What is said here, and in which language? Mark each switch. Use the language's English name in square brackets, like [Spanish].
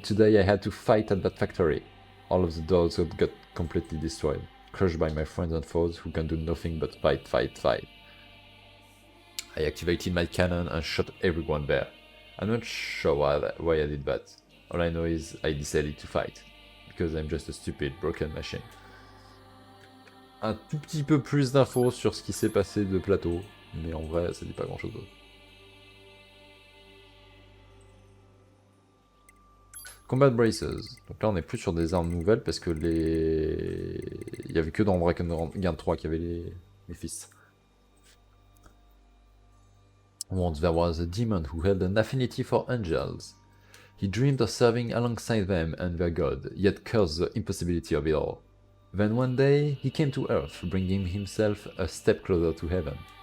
[English] Today I had to fight at that factory. All of the dolls got completely destroyed, crushed by my friends and foes who can do nothing but fight, fight, fight. I activated my cannon and shot everyone there. I'm not sure why I did that. All I know is I decided to fight. Because I'm just a stupid, broken machine. [French] Un tout petit peu plus d'infos sur ce qui s'est passé de Plateau, mais en vrai, ça dit pas grand chose d'autre. Combat Braces. Donc là, on est plus sur des armes nouvelles parce que les. Il y avait que dans Dragon 3 qu'il y avait les fils. [English] Once there was a demon who had an affinity for angels. He dreamed of serving alongside them and their god, yet cursed the impossibility of it all. Then one day, he came to Earth, bringing himself a step closer to heaven.